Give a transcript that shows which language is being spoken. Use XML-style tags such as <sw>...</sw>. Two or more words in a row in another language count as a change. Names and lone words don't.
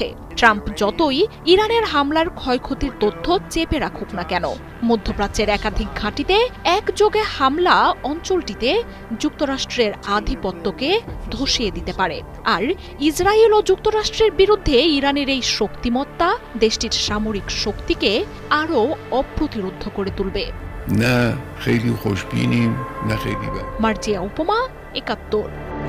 <bn>ট্রাম্প যতই ইরানের হামলার ক্ষয়ক্ষতির তথ্য চেপে রাখুক না কেন, মধ্যপ্রাচ্যের একাধিক ঘাঁটিতে একযোগে হামলা অঞ্চলটিতে যুক্তরাষ্ট্রের আধিপত্যকে ধসিয়ে দিতে পারে। আর ইসরায়েল ও যুক্তরাষ্ট্রের বিরুদ্ধে ইরানের এই শক্তিমত্তা দেশটির সামরিক শক্তিকে আরও অপ্রতিরোধ্য করে তুলবে। না,</bn> <fa>خیلی خوشبینیم نه خیلی بد।</fa> <bn>মার্জিয়া উপমা, ৭১।</bn>